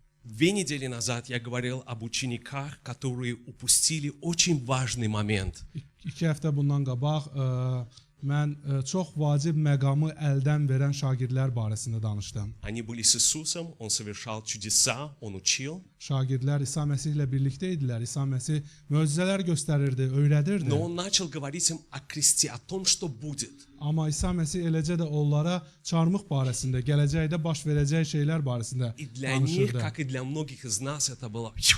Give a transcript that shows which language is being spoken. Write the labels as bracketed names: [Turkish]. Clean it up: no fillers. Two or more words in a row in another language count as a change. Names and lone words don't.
[Russian] 2 недели назад я говорил об учениках, которые упустили очень важный момент. [Azerbaijani] 2 həftə bundan qabaq mən çox vacib məqamı əldən verən şagirdlər barəsində danışdım. [Russian] Они были с Иисусом, Он совершал чудеса, Он учил. [Azerbaijani] Şagirdlər İsa Məsihlə birlikdə idilər. İsa Məsih möcüzələr göstərirdi, öyrədirdi. [Russian] Но Он начал говорить им о кресте, о том, что будет. [Azerbaijani] Amma İsa Məsih eləcə də onlara çarmıq barəsində, gələcəkdə baş verəcək şeylər barəsində [Russian] И для них, [Azerbaijani] danışırdı. [Russian] как и для многих из нас, это было...